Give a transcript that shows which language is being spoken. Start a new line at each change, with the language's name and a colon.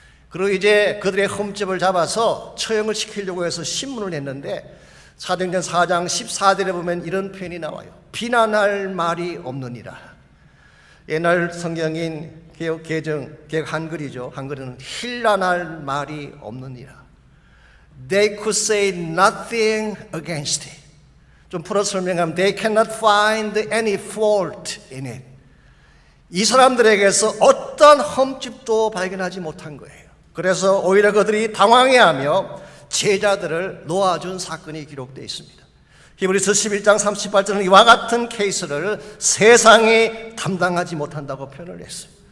Korean: 그리고 이제 그들의 흠집을 잡아서 처형을 시키려고 해서 신문을 했는데 사도행전 4장 14절에 보면 이런 표현이 나와요. 비난할 말이 없느니라. 옛날 성경인 개혁 한글이죠. 한글은 힐난할 말이 없느니라.
English: They could say nothing against it.
Korean: 좀 풀어 설명하면
English: they cannot find any fault in it.
Korean: 이 사람들에게서 어떤 흠집도 발견하지 못한 거예요. 그래서 오히려 그들이 당황해하며 제자들을 놓아준 사건이 기록되어 있습니다. 히브리서 11장 38절은 이와 같은 케이스를 세상이 담당하지 못한다고 표현을 했어요.